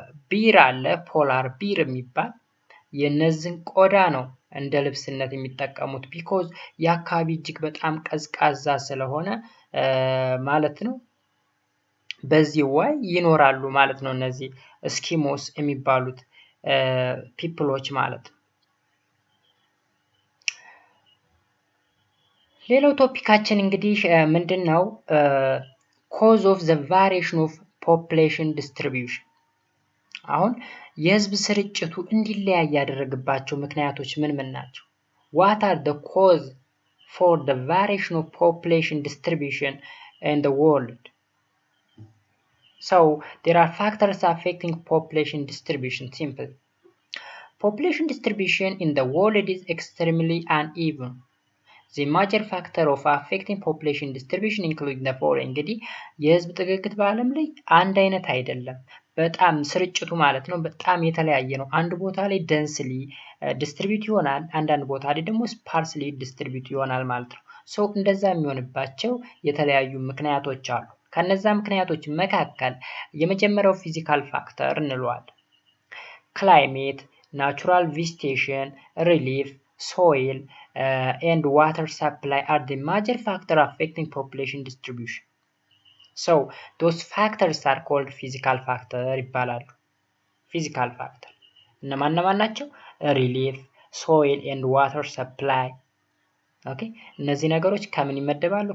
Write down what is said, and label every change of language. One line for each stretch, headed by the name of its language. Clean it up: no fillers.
Amharic: ቢር አለ፣ ፖላር ቢር የሚባል የነዚህን ቆዳ ነው እንደ ልብስነት የሚጠቀሙት ቢኮዝ የአካባቢ እጅግ በጣም ቀዝቃዛ ስለሆነ ማለት ነው። በዚህ ዋይ ይኖራሉ ማለት ነው እነዚህ እስኪሞስ የሚባሉት ፒፕሎች ማለት ነው። ሌላው ቶፒካችን እንግዲህ ምንድነው?
English: cause of the variation of population distribution።
Amharic: አሁን የህዝብ ስርጭቱ እንዲለያይ ያደረገባቸው ምክንያቶች ምን ምን ናቸው?
English: What are the cause for the variation of population distribution in the world? So there are factors affecting population distribution. Simple. Population distribution in the world is extremely uneven. The major factor of affecting population distribution including the following.
Amharic: እንግዲህ የህዝብ ጥግግት በዓለም ላይ አንድ አይነት አይደለም። በጣም ስርጭቱ ማለት ነው በጣም የተለያየ ነው። አንድ ቦታ ላይ ደንስሊ ዲስትሪቢዩት ይሆናል፣ አንዳንድ ቦታ ላይ ደግሞ ስፓርስሊ ዲስትሪቢዩት ይሆናል ማለት ነው። ሶ እንደዛ የሚሆንባቸው የተለያዩ ምክንያቶች አሉ። ከነዛ ምክንያቶች መካከል የመጀመሪያው ፊዚካል ፋክተር እንለዋለን።
English: ክላይሜት፣ ናቹራል ቬጂቴሽን፣ ሪሊፍ፣ soil and water supply are the major factor affecting population distribution. So those factors are called physical factor ይባላሉ። physical factor
Amharic: እነማን ናቸው?
English: relief, soil and water supply።
Amharic: ኦኬ እነዚህ ነገሮች ከምን ይመደባሉ?